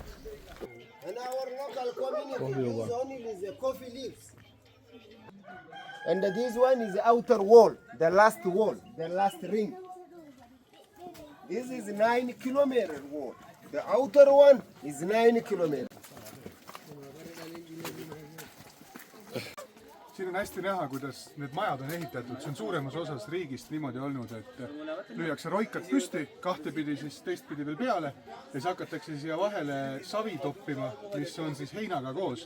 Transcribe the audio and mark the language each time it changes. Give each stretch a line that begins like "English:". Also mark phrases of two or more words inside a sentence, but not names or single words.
English: In our local community, is only the coffee leaves. And this one is the outer wall, the last ring. This is 9 kilometer wall. The outer one is 9 kilometers.
Estonian: Siin on hästi näha, kuidas need majad on ehitatud. See on suuremas osas riigist niimoodi olnud, et lüüakse roikad püsti, kahtepidi siis teistpidi veel peale ja siis hakatakse siia vahele savi toppima, mis on siis heinaga koos.